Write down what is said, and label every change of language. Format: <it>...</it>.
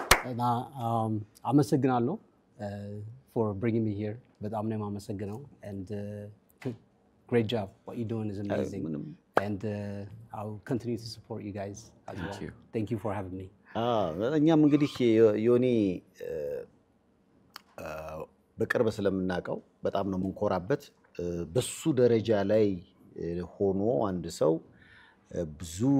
<am>እና አመሰግናለሁ</am> <en>for bringing me here.</en> <am>በጣም ነው የማመሰግነው</am> <en>and great job. What you're doing is amazing. And I'll continue to support you guys as well. Thank you for having me.</en> <am>እኛም እንግዲህ ዮኒ በቅርብ ስለምናውቀው በጣም ነው የምንኮራበት። በሱ ደረጃ ላይ ሆኖ አንድ ሰው ብዙ</am>